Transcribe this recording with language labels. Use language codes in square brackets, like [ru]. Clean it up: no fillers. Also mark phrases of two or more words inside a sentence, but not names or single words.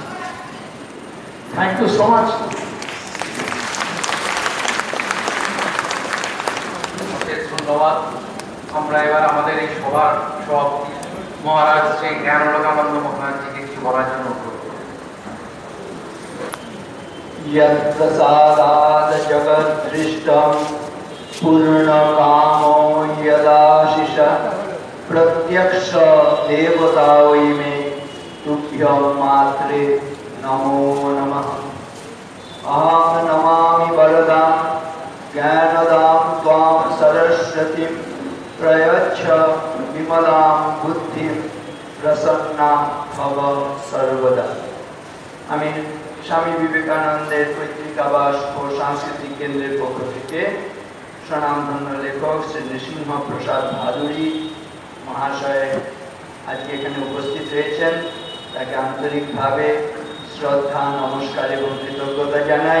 [en] thank you so much. [bn] ধন্যবাদ। আমরা এবার আমাদের এই সবার সব মহারাজ শ্রী জ্ঞানলোকানন্দ মহারাজজিকে কিছু বলার জন্য অনুরোধ করব। [sa] यत्प्रसादात् जगद्दृष्टं पूर्णकामो यदाशिष प्रत्यक्ष देवता वै मे तुभ्यं मात्रे नमो नमः। अहं नमामि वरदां ज्ञानदां त्वां सरस्वतीं प्रयच्छ विमलां बुद्धिं प्रसन्ना भव सर्वदा। [bn] আমি স্বামী বিবেকানন্দের পৈতৃক আবাস ও সাংস্কৃতিক কেন্দ্রের পক্ষ থেকে স্বনামধন্য লেখক শ্রী নৃসিংহ প্রসাদ ভাদুরী মহাশয় আজকে এখানে উপস্থিত রয়েছেন, তাকে আন্তরিকভাবে শ্রদ্ধা, নমস্কার এবং কৃতজ্ঞতা জানাই।